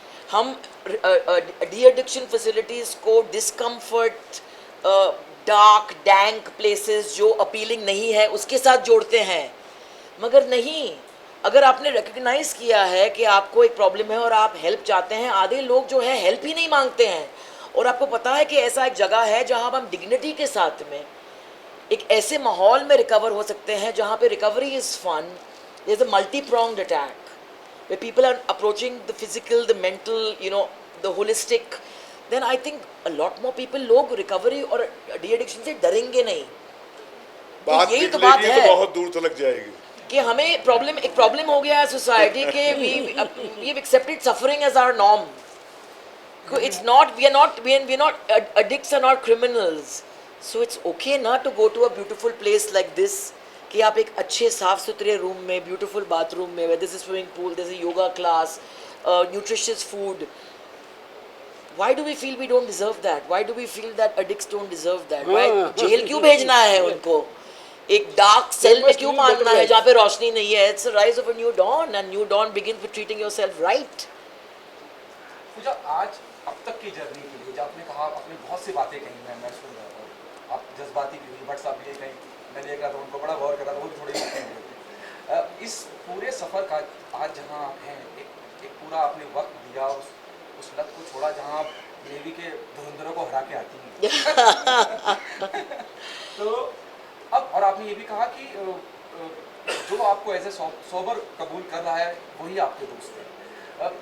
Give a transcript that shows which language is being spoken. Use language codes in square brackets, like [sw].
[hi] हम de addiction facilities को discomfort, dark dank places जो अपीलिंग नहीं है उसके साथ जोड़ते हैं, मगर नहीं। अगर आपने रिकग्नाइज किया है कि आपको एक प्रॉब्लम है और आप हेल्प चाहते हैं, आधे लोग जो है हेल्प ही नहीं मांगते हैं। और आपको पता है कि ऐसा एक जगह है जहां हम डिग्निटी के साथ में एक ऐसे माहौल में रिकवर हो सकते हैं जहां पे recovery is fun. [en] there is a multi pronged attack where people are approaching the physical, the mental, you know, the holistic, then I think a lot more people [hi] लोग recovery और de-addiction से डरेंगे नहीं। बात तो यही तो निकलेगी बात है तो बहुत दूर तक जाएगी कि हमें एक प्रॉब्लम हो गया है सोसाइटी के [en] we've accepted suffering as our norm. It's not, we are not addicts are not criminals. So it's okay not to go to a beautiful place like this, [hi] कि आप एक अच्छे साफ सुथरे रूम में, [en] Beautiful bathroom में, this is swimming pool, this is yoga class, nutritious food. Why do we feel we don't deserve that? Why do we feel that addicts don't deserve that? [hi] Why jail क्यों भेजना है उनको? एक dark cell में क्यों मारना है जहाँ पे रोशनी नहीं है? [en] It's the rise of a new dawn, and new dawn begins with treating yourself right. [hi] पूजा, आज अब तक की जर्नी के लिए, जब आपने कहा, आपने बहुत सी बातें कही, मैं सुन रहा था, आप जज्बाती भी हुई, भट्ट साहब भी कहीं मैं देख रहा था, उनको बड़ा गौर कर रहा था, वो भी थोड़ी बातें इस पूरे सफ़र का आज जहाँ आप हैं, एक पूरा आपने वक्त दिया, उस लत को छोड़ा जहाँ आप नेवी के धुरंधरों को हरा के आती हैं तो अब, और आपने ये भी कहा कि जो आपको ऐसे सोबर कबूल कर रहा है वही आपके दोस्त हैं।